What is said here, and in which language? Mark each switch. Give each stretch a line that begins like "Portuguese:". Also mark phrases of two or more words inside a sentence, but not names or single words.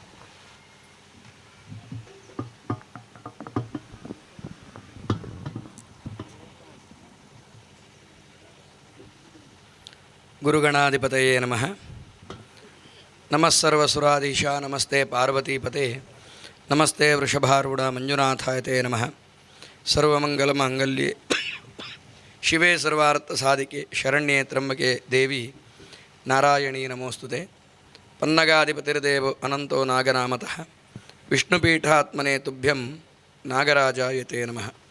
Sanskrit: ಗುರುಗಣಾಧಿಪತಯೇ ನಮಃ. ನಮಃ ಸರ್ವಸುರಾಧೀಶ ನಮಸ್ತೆ ಪಾರ್ವತೀಪತೆ ನಮಸ್ತೆ ವೃಷಭಾರೂಢ ಮಂಜುನಾಥಾಯತೆ ನಮಃ. ಸರ್ವಮಂಗಲಮಾಂಗಲ್ಯೆ ಶಿವೆ ಸರ್ವಾರ್ಥಸಾಧಿಕೆ ಶರಣ್ಯೇ ತ್ರ್ಯಂಬಕೆ ದೇವಿ ನಾರಾಯಣೀ ನಮೋಸ್ತುತೆ. ಪನ್ನಗಾಧಿಪತಿರ್ದೇವೋ ಅನಂತೋ ನಾಗನಾಮತಃ ವಿಷ್ಣುಪೀಠಾತ್ಮನೇ ತುಭ್ಯಂ ನಾಗರಾಜಾಯತೆ ನಮಃ.